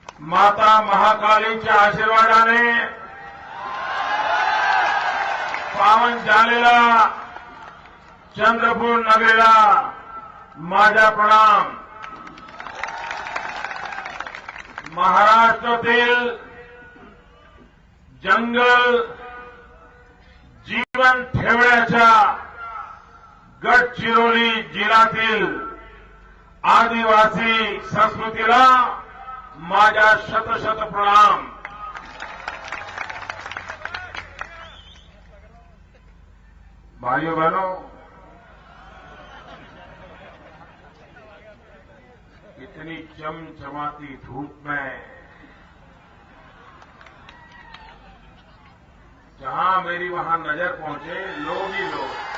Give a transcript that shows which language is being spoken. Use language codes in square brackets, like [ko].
[mr] माता महाकालीच्या आशीर्वादाने पावन झालेला चंद्रपूर नगरीला माझा प्रणाम. महाराष्ट्रातील जंगल जीवन ठेवण्याच्या गडचिरोली जिल्ह्यातील आदिवासी संस्कृतीला माझा शत प्रणाम. [hi] भाइयों बहनों, इतनी चमचमाती धूप में जहां मेरी वहां नजर पहुंचे लोग ही लोग.